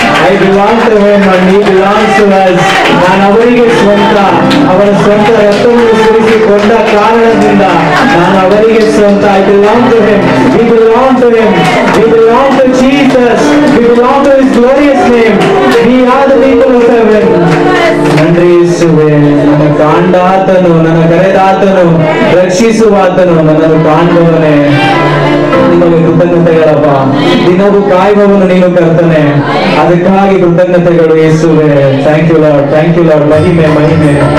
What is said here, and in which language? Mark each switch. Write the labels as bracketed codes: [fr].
[en] I belong to him and he belongs to us. [kn] ನಾನು ಅವರಿಗೆ ಸ್ವಂತ, ಅವರ ಸ್ವಂತ ರಕ್ತವನ್ನು ಸುರಿಸಿಕೊಂಡ ಕಾರಣದಿಂದ ನಾನು ಅವರಿಗೆ ಸ್ವಂತ. [en] I belong to him. We belong to him. We belong to Jesus. We belong to his glorious name. We are the people of heaven. [kn] ನನ್ರಿ ಯೇಸುವೇ, ನನ್ನ ಕಾಂಡಾತನು, ನನ್ನ ಕರೆದಾತನು, ರಕ್ಷಿಸುವಾತನು, ನನ್ನನ್ನು ಕಾಣುವವನೇ. ನಿಮಗೆ ಕೃತಜ್ಞತೆಗಳಪ್ಪ. ದಿನವೂ ಕಾಯುವವನು ನೀನು ಕರ್ತನೆ, ಅದಕ್ಕಾಗಿ ಕೃತಜ್ಞತೆಗಳು ಯೇಸುವೆ. [en] Thank you lord, thank you lord. [kn] ಮಹಿಮೆ ಮಹಿಮೆ.